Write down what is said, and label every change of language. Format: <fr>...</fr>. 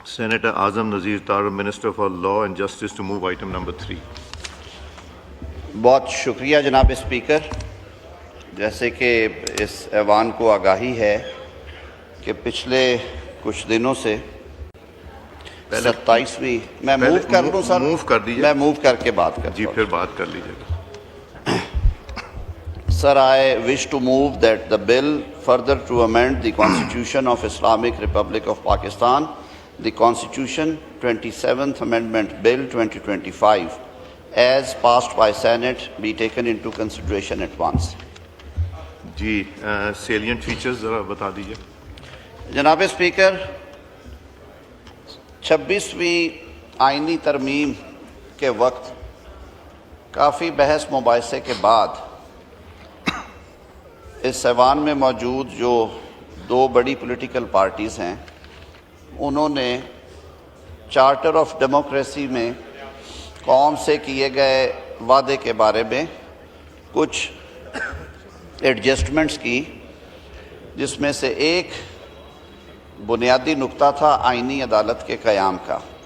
<en>Senator Azam Nazir Tarar, Minister for Law and Justice, to move item number 3.</en> <ur>بہت شکریہ جناب speaker. جیسے کہ اس ایوان کو آگاہی ہے کہ پچھلے کچھ دنوں سے 27ویں میں موو کر لوں سر, موو کر دیجیے, میں موو کر کے بات کرتا جی ہوں. پھر بات کر لیجیے گا.</ur> <en>Sir, I wish to move that the bill further to amend the Constitution of Islamic Republic of Pakistan, the Constitution 27th Amendment Bill 2025, as passed by Senate, be taken into consideration at once.</en> <ur>جی salient features ذرا بتا دیجیے. جناب speaker, 26ویں آئینی ترمیم کے وقت کافی بحث مباحثے کے بعد اس ایوان میں موجود جو دو بڑی پولیٹیکل پارٹیز ہیں, انہوں نے چارٹر آف ڈیموکریسی میں قوم سے کیے گئے وعدے کے بارے میں کچھ ایڈجسٹمنٹس کی, جس میں سے ایک بنیادی نقطہ تھا آئینی عدالت کے قیام کا.</ur>